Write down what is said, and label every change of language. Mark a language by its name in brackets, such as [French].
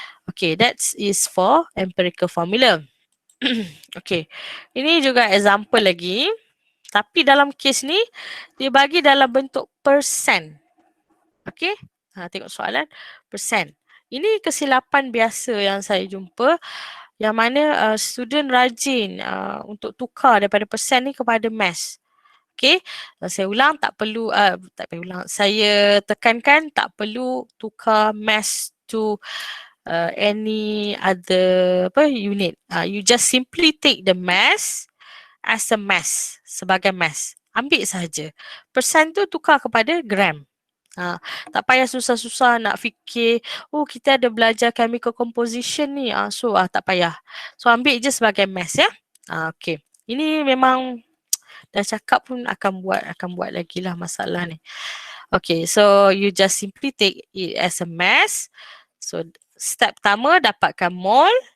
[English] Okay, that is for empirical formula. [Malay] Okay, ini juga example lagi. Tapi dalam kes ni, dia bagi dalam bentuk persen. Okay, Tengok soalan persen. Ini kesilapan biasa yang saya jumpa, yang mana student rajin untuk tukar daripada persen ni kepada mass. Okay, saya ulang, tak perlu, tak payah ulang. Saya tekankan tak perlu tukar [English] mass to any other unit. You just simply take the mass as a mass, sebagai mass. [Malay] Ambil saja. Persen tu tukar kepada gram. Tak payah susah-susah nak fikir, oh kita ada belajar chemical composition ni. So tak payah. So ambil je sebagai mass ya. Okay. Ini memang dah cakap pun akan buat lagi lah masalah ni. [English] Okay, so you just simply take it as a mass. [Malay] So step pertama dapatkan mol.